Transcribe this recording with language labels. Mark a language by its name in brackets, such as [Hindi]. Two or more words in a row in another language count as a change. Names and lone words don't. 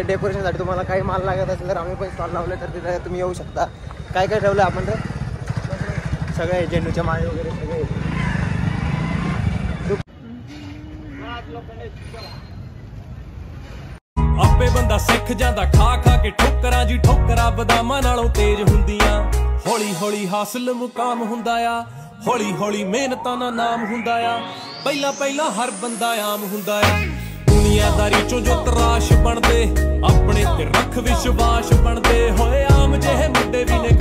[Marathi] डेकोरेशनसाठी तुम्हाला काही माल लागत असेल तर आम्ही पण स्टॉल लावले, तर तिथे तुम्ही येऊ शकता. काय काय ठेवलं आपण तर सगळे झेंडूचे माळे वगैरे सगळे. [Punjabi] ਆਪੇ ਬੰਦਾ ਸਿੱਖ ਜਾਂਦਾ ਖਾ ਖਾ ਕੇ ਠੋਕਰਾਂ ਜੀ ਠੋਕਰਾਂ ਬਦਾਮਾਂ ਨਾਲੋਂ ਤੇਜ਼ ਹੁੰਦੀਆਂ ਹੌਲੀ ਹੌਲੀ ਹਾਸਲ ਮੁਕਾਮ ਹੁੰਦਾ ਆ ਹੌਲੀ ਹੌਲੀ ਮਿਹਨਤਾਂ ਦਾ ਨਾਮ ਹੁੰਦਾ ਆ ਪਹਿਲਾਂ ਪਹਿਲਾਂ ਹਰ ਬੰਦਾ ਆਮ ਹੁੰਦਾ ਆ ਦੁਨੀਆਦਾਰੀ ਚੋਂ ਜੋ ਤਰਾਸ਼ ਬਣਦੇ ਆਪਣੇ ਤੇ ਰੱਖ ਵਿਸ਼ਵਾਸ ਬਣਦੇ ਹੋਏ ਆਮ ਜਿਹੇ ਮੁੰਡੇ